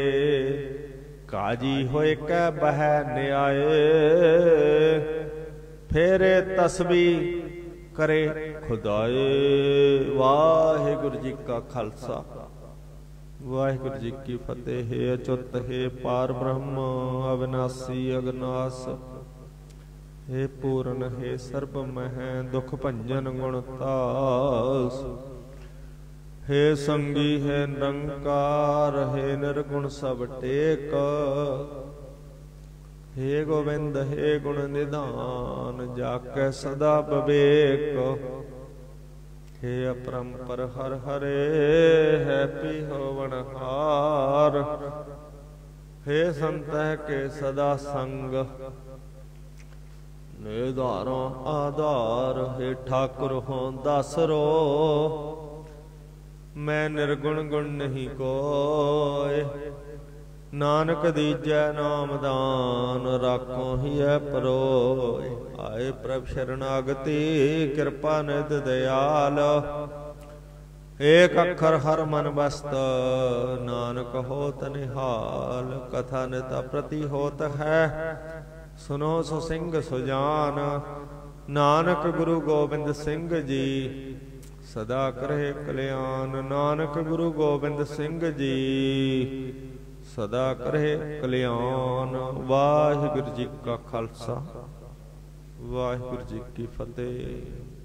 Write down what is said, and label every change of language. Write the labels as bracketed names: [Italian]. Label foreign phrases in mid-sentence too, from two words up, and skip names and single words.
[Punjabi] ਕਾਜੀ ਹੋਏ ਕਹਿ ਬਹਿ ਨਿਆਏ, ਫੇਰੇ ਤਸਬੀਹ ਕਰੇ ਖੁਦਾਏ। ਵਾਹਿਗੁਰੂ ਜੀ ਕਾ ਖਾਲਸਾ, ਵਾਹਿਗੁਰੂ ਜੀ ਕੀ ਫਤਿਹ। ਅਚੁੱਤ ਹੈ ਪਾਰ ਬ੍ਰਹਮ, ਅਵਿਨਾਸੀ ਅਗਨਾਸ। ਹੇ ਪੂਰਨ ਹੇ ਸਰਬ ਮਹ, ਦੁਖ ਭੰਜਨ ਗੁਣ ਤਾਸ। ਹੇ ਸੰਗੀ ਹੈ ਨਿਰੰਕਾਰ, ਹੇ ਨਿਰਗੁਣ ਸਭ ਟੇਕ। ਹੇ ਗੋਵਿੰਦ ਹੇ ਗੁਣ ਨਿਧਾਨ, ਜਾਕੇ ਸਦਾ ਵਿਵੇਕ। ਹੇ ਅਪਰੰਪਰ ਹਰਿ ਹਰੇ, ਹੈ ਪਿਹੋਵਨ ਹਾਰ। ਹੇ ਸੰਤ ਕੇ ਸਦਾ ਸੰਗ, ਨਿਧਾਰਾ ਆਧਾਰ। ਹੇ ਠਾਕੁਰ ਹੋ ਦਾਸਰੋ, ਮੈਂ ਨਿਰਗੁਣ ਗੁਣ ਨਹੀਂ ਕੋਇ। ਨਾਨਕ ਦੀਜੈ ਨਾਮ ਦਾਨ, ਰਾਖੋ ਹੀ ਹੈ ਪਰੋਇ। ਆਏ ਪ੍ਰਭ ਸ਼ਰਣਾਗਤਿ, ਕ੍ਰਿਪਾ ਨਿਧ ਦਇਆਲ। ਏਕ ਅਖਰ ਹਰਿ ਮਨ ਬਸਤ, ਨਾਨਕ ਹੋਤ ਨਿਹਾਲ। [Braj] कथा नित प्रति होत है, सुनो सो सिंह सुजान। नानक गुरु गोबिंद सिंह जी, सदा करे कल्याण। नानक गुरु गोबिंद सिंह जी, सदा करे कल्याण। [Punjabi] ਵਾਹਿਗੁਰੂ ਜੀ ਕਾ ਖਾਲਸਾ, ਵਾਹਿਗੁਰੂ ਜੀ ਕੀ ਫਤਿਹ।